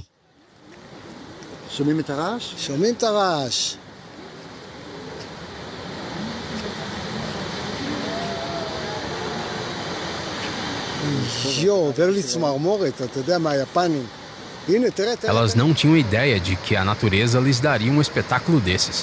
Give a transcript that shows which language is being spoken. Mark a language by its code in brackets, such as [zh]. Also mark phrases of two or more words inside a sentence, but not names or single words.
[he] שומעים את הרעש? שומעים את הרעש. עובר לי צמרמורת, אתה יודע, מהיפנים. [pt] Elas não tinham ideia de que a natureza lhes daria um espetáculo desses.